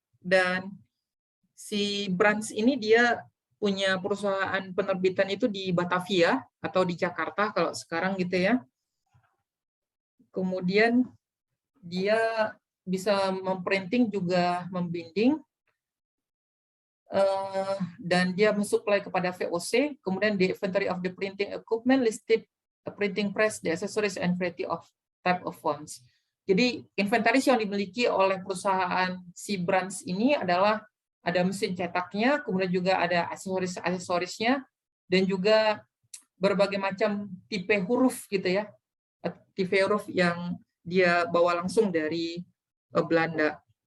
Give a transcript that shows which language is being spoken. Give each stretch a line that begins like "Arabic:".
Indonesian: Dan si Brands ini dia punya perusahaan penerbitan itu di Batavia atau di Jakarta kalau sekarang gitu ya. Kemudian dia bisa memprinting juga membinding, dan dia mensuplai kepada VOC.
English: Kemudian the inventory of the printing equipment listed a printing press, the accessories and variety of type of fonts.
Indonesian: Jadi inventaris yang dimiliki oleh perusahaan si Brands ini adalah ada mesin cetaknya, kemudian juga ada aksesorisnya, dan juga berbagai macam tipe huruf gitu ya, tipe huruf yang dia bawa langsung dari Belanda.